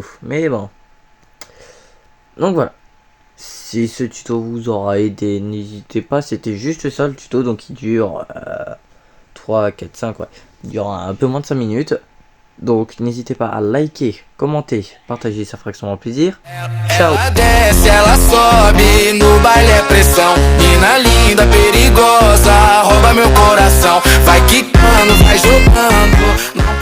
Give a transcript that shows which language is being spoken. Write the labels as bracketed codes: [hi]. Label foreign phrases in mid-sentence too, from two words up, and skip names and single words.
[fr] Mais bon. Donc voilà. Si ce tuto vous aura aidé, n'hésitez pas. C'était juste ça le tuto. Donc il dure 3, 4, 5. Ouais. Il dure un peu moins de 5 minutes. Donc n'hésitez pas à liker, commenter, partager, ça fera extrêmement plaisir. Ciao. [pt] Ela desce, ela sobe, no baile é pressão. Mina linda, perigosa, rouba meu coração. Vai quicando, vai jogando.